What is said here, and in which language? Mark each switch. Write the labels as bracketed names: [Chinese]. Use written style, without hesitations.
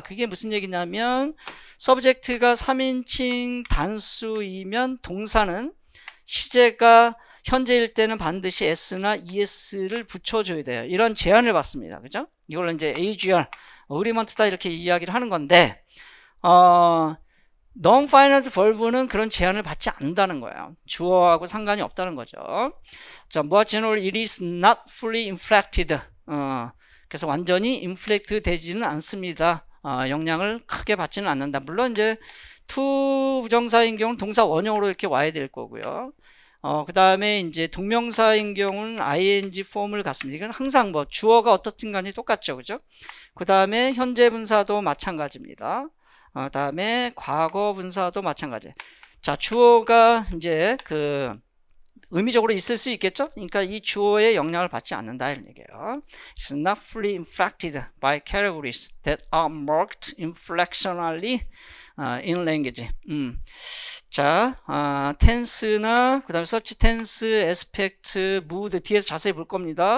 [Korean] 그게 무슨 얘기냐면 서브젝트가 3인칭 단수이면 동사는 시제가 현재일 때는 반드시 s나 es를 붙여줘야 돼요. 이런 제한을 받습니다. 그죠? 이걸 이제 AGR, 어그리먼트다 이렇게 이야기를 하는 건데, non-finite verb는 그런 제한을 받지 않는다는 거예요. 주어하고 상관이 없다는 거죠. [English] 자, more general, it is not fully inflected. [Korean] 그래서 완전히 inflect 되지는 않습니다. 영향을 크게 받지는 않는다. 물론 이제 to 부정사인 경우는 동사 원형으로 이렇게 와야 될 거고요. 그 다음에 이제 동명사인 경우는 ing 폼을 갖습니다. 이건 항상 뭐 주어가 어떻든 간에 똑같죠. 그죠? 그 다음에 현재 분사도 마찬가지입니다. 다음에 과거 분사도 마찬가지. 자, 주어가 이제 의미적으로 있을 수 있겠죠? 그러니까 이 주어의 영향을 받지 않는다 이런 얘기예요. [English] It's not fully inflected by categories that are marked inflectionally in language. [Korean] 자, tense나 그 다음에 such tense, aspect, mood 뒤에서 자세히 볼 겁니다.